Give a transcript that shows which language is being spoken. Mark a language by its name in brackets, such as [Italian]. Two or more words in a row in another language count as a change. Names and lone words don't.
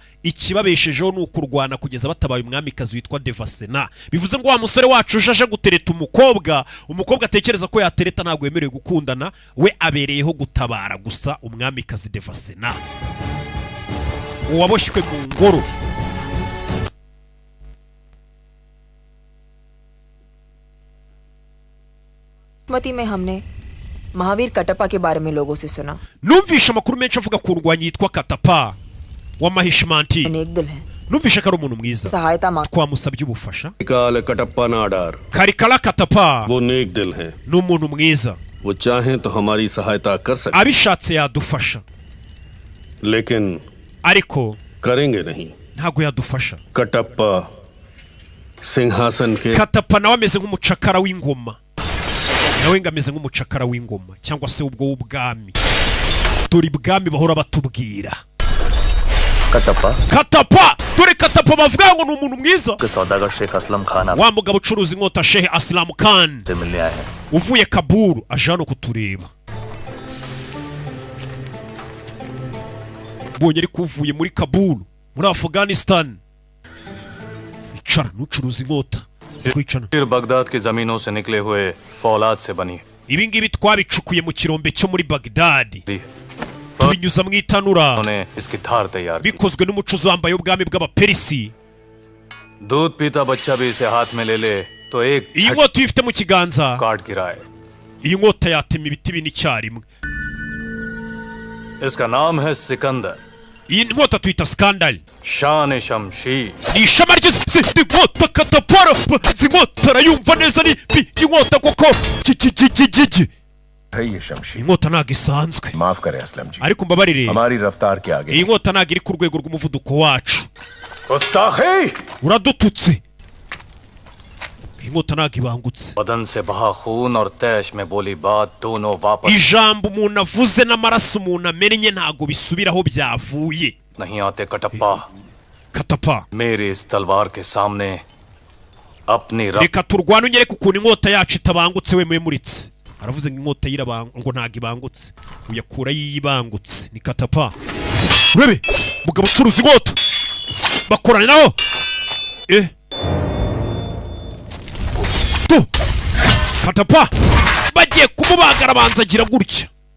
[Kinyarwanda] Ikibabeshejeho ni ukurwana kugeza batabaye umwamikazi witwa Devasena. Bivuze ngo wa musore wacu ujaje gutereta umukobwa atekereza ko yatereta ntabwo yemerewe gukundana, we abereyeho gutabara gusa umwamikazi Devasena uwaboshywe mu ngoro. [Hindi] मती में हमने महावीर कटप्पा के बारे में लोगों से सुना। [Kinyarwanda] Numvisha amakuru menshi avuga ku ndwanyi yitwa Katapa wa Mahishmanti. [Hindi] एक दिल है, [Kinyarwanda] Numvisha ko ari umuntu mwiza. [Hindi] सहायता मांग [Kinyarwanda] Twamusabye ubufasha. [Hindi] काल कटप्पा नाडार [Kinyarwanda] Karikala Katapa [Hindi] वो नेक दिल हैं, [Kinyarwanda] ni umuntu mwiza, [Hindi] वो चाहें तो हमारी सहायता कर सकते, [Kinyarwanda] abishatse yadufasha [Hindi] लेकिन [Kinyarwanda] ariko [Hindi] करेंगे नहीं। [Kinyarwanda] ntago yadufasha. [Hindi] कटप्पा सिंहासन के [Kinyarwanda] Katapa nawe ameze nk'umucakara w'ingoma, nawe ngameze nk'umucakara w'ingoma cyangwa se ubwo w'ubwami. Dore ibwami bahora batubwira Katapa, dore Katapa bavuga ngo ni umuntu mwiza. [Hindi] सौदागर शेख असलम खान [Kinyarwanda] Wa mugabo ucuruza inkota Sheikh Aslam Khan [Hindi] आपसे मिलने आए हैं। [Kinyarwanda] uvuye Kabul aje hano kutureba. Bonye ariko uvuye muri Kabul muri Afghanistan. Icara nucuruza inkota zikwicana. [Hindi] फिर बगदाद की जमीनों से निकले हुए फौलाद से बनी [Kinyarwanda] Ibi ngibi twabicukuye mu kirombe cyo muri Baghdad, [Hindi] थी। [Kinyarwanda] tubinyuza mu itanura, [Hindi] उन्होंने इसकी धार तैयार की। [Kinyarwanda] bikozwe n'umucuzi wambaye ubwami bw'Abaperisi. [Hindi] दूध पीता बच्चा भी इसे हाथ में ले ले तो एक [Kinyarwanda] Iyi nkota uyifite mu kiganza, [Hindi] काट गिराए। [Kinyarwanda] iyi nkota yatema ibiti bine icyarimwe. [Hindi] इसका नाम है सिकंदर, [Kinyarwanda] Iyi nkota tuyita Scandal. [Hindi] शान शमशीर। [Kinyarwanda] Ni ishema ry'isi inkota Katapara, inkota arayumva neza, ni inkota koko. [Hindi] है ये शमशीर, [Kinyarwanda] Inkota ntago isanzwe, [Hindi] माफ करे असलम जी, [Kinyarwanda] ariko mbabarire, [Hindi] हमारी रफ्तार के आगे [Kinyarwanda] iyi nkota ntago iri ku rwego rw'umuvuduko wacu. [Hindi] गुस्ताखी! [Kinyarwanda] Uradututse. Iyi nkota ntago ibangutse. [Hindi] बदन से बहा खून और तैश में बोली बात दोनों वापस [Kinyarwanda] Ijambo umuntu avuze n'amaraso umuntu amennye ntago bisubira aho byavuye. [Hindi] नहीं आते। कटप्पा, [Kinyarwanda] Katapa, [Hindi] मेरी इस तलवार के सामने अपनी [Kinyarwanda] reka turwane unyereke ukuntu inkota yacu itabangutse wemuritse. Aravuze ngo inkota ngo ntago ibangutse, uyakura yibangutse. Ni Katapa. Urebe mugabo ucuruza inkota bakorana naho tu Katapa bagiye kumubagara banzagira gutya.